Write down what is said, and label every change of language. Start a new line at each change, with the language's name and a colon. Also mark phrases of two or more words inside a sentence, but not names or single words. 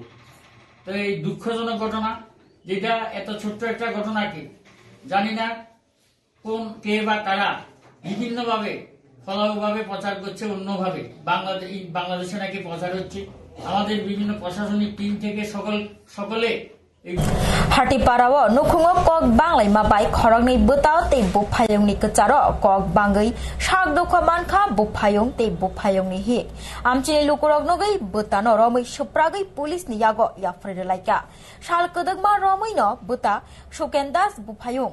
Bangla: তো এই দুঃখজনক ঘটনা, যেটা এত ছোট্ট একটা ঘটনাকে জানি না কে বা কারা বিভিন্নভাবে ফলাভাবে প্রচার করছে, অন্যভাবে বাংলাদেশে নাকি প্রচার হচ্ছে। আমাদের বিভিন্ন প্রশাসনিক টিম থেকে সকলে
Kok Borok: Hartiparawo nukhungo kok banglai mabai khorokni butao te bupayong ni kacharo kok bangai sak dukha mankha bupayong te bupayong ni hi amchini lukurok nogai butano romai supragai police ni yago yafrede laika sal kodagma romai no buta Sukendas bupayong